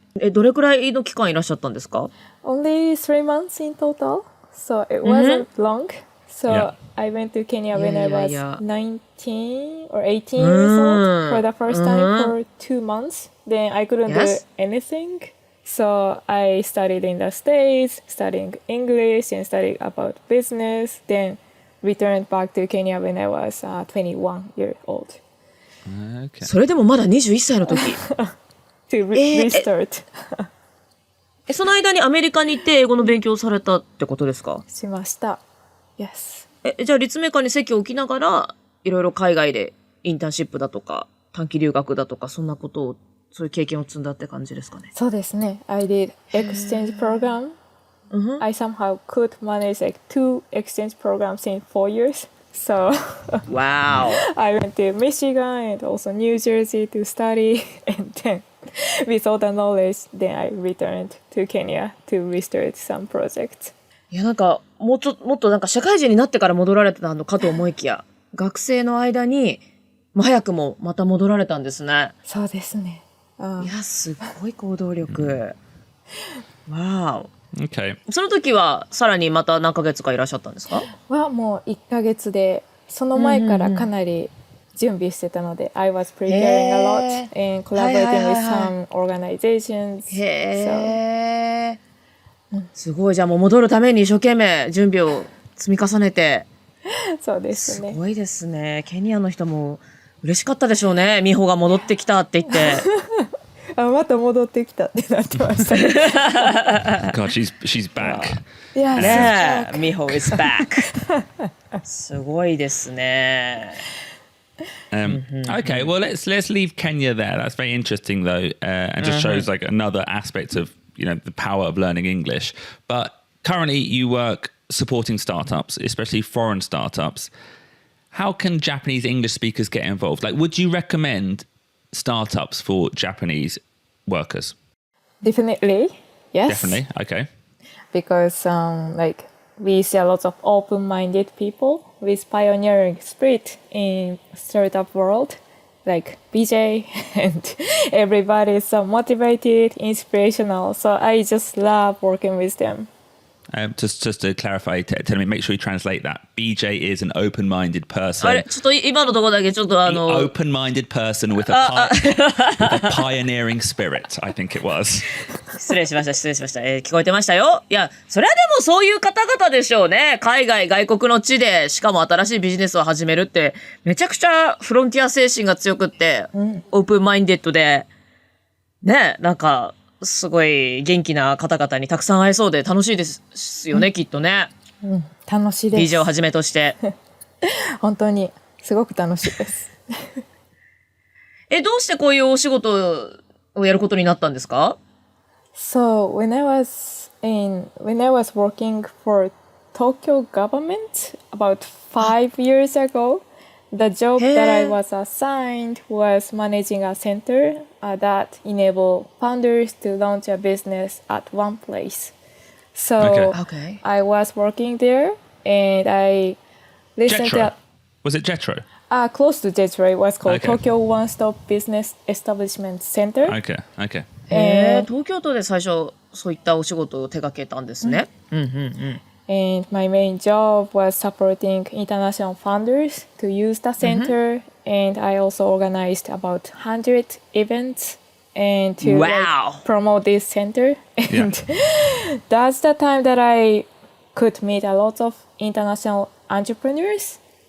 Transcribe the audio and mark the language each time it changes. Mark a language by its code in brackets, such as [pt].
[ja] どれくらいの期間いらっしゃったんですか？ [en] Only 3 months in total, so it wasn't long. So I went to Kenya when I was 19 or 18 years old for the first time for 2 months. Then I couldn't do anything. So I studied in the States, studying English and studying about business. Then returned back to Kenya when I was 21 years old. Okay. [ja] それでもまだ21歳の時。 [en] To restart. [ja] その間にアメリカに行って英語の勉強をされたってことですか？しました。 [en] Yes. [ja] じゃあ立命館に籍を置きながらいろいろ海外でインターンシップだとか短期留学だとかそんなことをそういう経験を積んだって感じですかね。そうですね。 [en] I did exchange program. I somehow could manage like 2 exchange programs in 4 years. So Wow. I went to Michigan and also New Jersey to study, and then with all the knowledge, then I returned to Kenya to restart some projects. [ja] いやなんかもっとなんか社会人になってから戻られてたのかと思いきや、学生の間に早くもまた戻られたんですね。そうですね。いやすごい行動力。わお。 [en] Okay. [ja] その時はさらにまた何ヶ月かいらっしゃったんですか？はもう1ヶ月で、その前からかなり準備してたので、 [en] I was preparing a lot and collaborating with some organizations. [ja] へー。すごい。じゃあもう戻るために一生懸命準備を積み重ねて。そうですね。すごいですね。ケニアの人も嬉しかったでしょうね。美穂が戻ってきたって言って。また戻ってきたってなってました。 [en] God, she's back. Yeah, [ja] ねえ、 [en] 美穂 is back. [ja] すごいですね。 [en] Okay, well let's leave Kenya there. That's very interesting though, and just shows like another aspect of the power of learning English. But currently, you work supporting startups, especially foreign startups. How can Japanese English speakers get involved? Like, would you recommend startups for Japanese workers? Definitely, yes. Definitely, okay. Because like we see a lot of open-minded people with pioneering spirit in startup world, like BJ, and everybody is so motivated, inspirational. So I just love working with them. Just to clarify, tell me, make sure you translate that. BJ is an open-minded person. [ja] あれ、ちょっと今のところだけちょっと [en] An open-minded person with a pioneering spirit, I think it was. [ja] 失礼しました。聞こえてましたよ。いや、それはでもそういう方々でしょうね。外国の地で、しかも新しいビジネスを始めるって、めちゃくちゃフロンティア精神が強くって、オープンマインデッドで、ね、なんか、すごい元気な方々にたくさん会えそうで楽しいですよね、きっとね。楽しいです。 BJをはじめとして。本当にすごく楽しいです。どうしてこういうお仕事をやることになったんですか？ [en] So when I was working for Tokyo government about 5 years ago, the job that I was assigned was managing a center that enable founders to launch a business at one place. So Okay. I was working there, and I listened Jetro. to Was it Jetro? close to Jetro. It was called Okay. Tokyo One Stop Business Establishment Center. Okay. [ja] 東京都で最初そういったお仕事を手掛けたんですね。 [en] And my main job was supporting international founders to use the center. And I also organized about 100 events and to Wow. promote this center. And that's the time that I could meet a lot of international entrepreneurs.